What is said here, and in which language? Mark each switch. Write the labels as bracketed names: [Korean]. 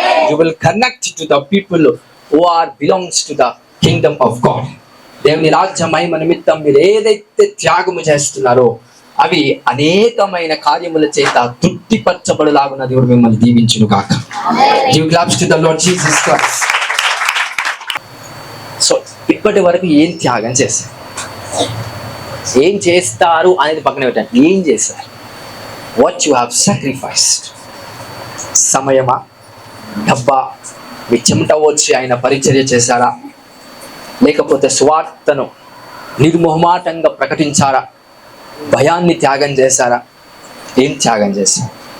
[English] You will connect to the people who are belongs to the kingdom of God. [Telugu] దేవుని రాజ్య మహిమ నిమిత్తం మీరు ఏదైతే త్యాగము చేస్తున్నారో అవి అనేకమైన కార్యముల చేత తృప్తిపరచబడలాగున దేవుడు మిమ్మల్ని దీవించును గాక. [English] Give claps to the Lord Jesus Christ. [Telugu] So ఇప్పటి వరకు ఏం త్యాగం చేశారు, ఏం చేస్తారు అనేది పక్కన పెట్టండి. ఏం చేశారు? [English] What you have sacrificed. [Telugu] సమయమా, డబ్బా, మీ చెమట వచ్చి ఆయన పరిచర్య చేశారా? లేకపోతే స్వార్థను నిర్మోహమాటంగా ప్రకటించారా? భయాన్ని త్యాగం చేశారా? ఏం త్యాగం చేశారు?